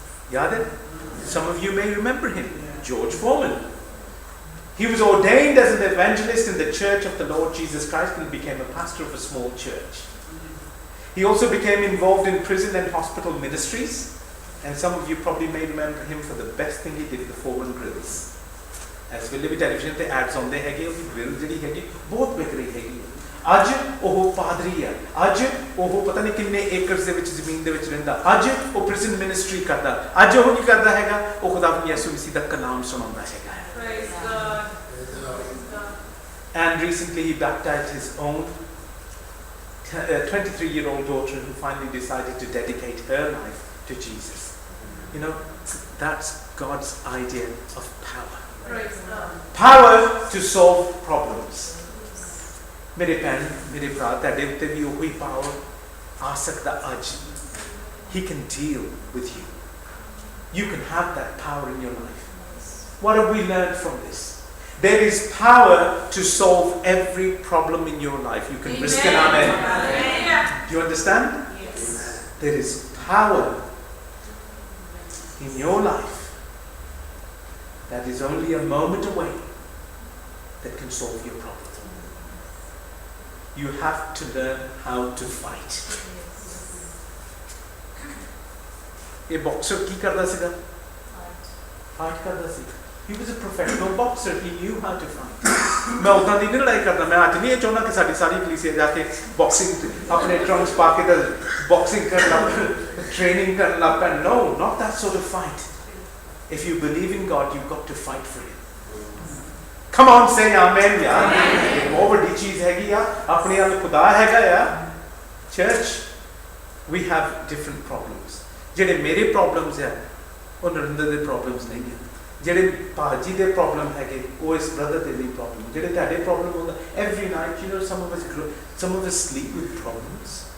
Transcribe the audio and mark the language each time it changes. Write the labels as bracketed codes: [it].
[en] Yaad? Some of you may remember him, George Foreman. He was ordained as an evangelist in the Church of the Lord Jesus Christ and became a pastor of a small church. He also became involved in prison and hospital ministries. And some of you probably may remember him for the best thing he did, the Foreman grills. [pa] As ਵੇਲੇ ਵੀ television ਤੇ ads ਆਉਂਦੇ ਹੈਗੇ ਉਹਦੀ grill ਜਿਹੜੀ ਹੈਗੀ ਬਹੁਤ ਵਿਕ ਰਹੀ ਹੈਗੀ ਅੱਜ ਉਹ ਪਾਦਰੀ ਆ ਅੱਜ ਉਹ ਪਤਾ ਨਹੀਂ ਕਿੰਨੇ ਏਕੜਸ ਦੇ ਵਿੱਚ ਜ਼ਮੀਨ ਦੇ ਵਿੱਚ ਰਹਿੰਦਾ ਅੱਜ ਉਹ ਪ੍ਰਿਜ਼ਨ ਮਿਨਿਸਟਰੀ ਕਰਦਾ ਅੱਜ ਉਹ ਕੀ ਕਰਦਾ ਹੈਗਾ ਉਹ ਖੁਦਾ ਯਿਸੂ ਮਸੀਹ ਦਾ ਕਲਾਮ ਸੁਣਾਉਂਦਾ ਹੈਗਾ [en] praise God and recently he baptized his own 23-year-old daughter who finally decided to dedicate her life to Jesus. You know, that's God's idea of power. Power to solve problems. [pa] ਮੇਰੇ ਭੈਣ ਮੇਰੇ ਭਰਾ ਤੁਹਾਡੇ ਉੱਤੇ ਵੀ ਉਹੀ ਪਾਵਰ ਆ ਸਕਦਾ ਅੱਜ. [en] He can deal with you. You can have that power in your life. What have we learned from this? There is power to solve every problem in your life. You can risk an amen. Do you understand? Yes. There is power in your life that is only a moment away that can solve your problem. You have to learn how to fight. [pa] A boxer ਕੀ ਕਰਦਾ ਸੀਗਾ? Fight ਕਰਦਾ ਸੀ. [en] He was a professional boxer. He knew how to fight. [pa] ਮੈਂ ਉਦਾਂ ਦੀ ਨਹੀਂ ਲੜਾਈ ਕਰਦਾ ਮੈਂ ਅੱਜ ਨਹੀਂ ਇਹ ਚਾਹੁੰਦਾ ਕਿ ਸਾਡੀ ਸਾਰੀ ਕਲੀਸਿਆ ਜਾ ਕੇ ਬਾਕਸਿੰਗ ਆਪਣੇ ਟਰੰਕਸ ਪਾ ਕੇ ਤਾਂ ਬਾਕਸਿੰਗ ਕਰਨ ਲੱਗ training ਕਰਨ ਲੱਗ ਪੈ [en] no not that sort of fight. If you believe in God you've got to fight for Him. Come on say amen [hi] यार ये बहुत बड़ी चीज हैगी आ अपने आप खुदा हैगा यार. [en] Church we have different problems. [pa] ਜਿਹੜੇ ਮੇਰੇ problems ਹੈ ਉਹ ਨਰਿੰਦਰ ਦੇ problems ਨਹੀਂ ਹੈ. ਜਿਹੜੇ ਭਾਜੀ ਦੇ ਪ੍ਰੋਬਲਮ ਹੈਗੇ ਉਹ ਇਸ ਬ੍ਰਦਰ ਦੇ ਲਈ ਪ੍ਰੋਬਲਮ ਜਿਹੜੇ ਤੁਹਾਡੇ ਪ੍ਰੋਬਲਮ ਹੁੰਦਾ [en] every night you know some of us sleep with problems.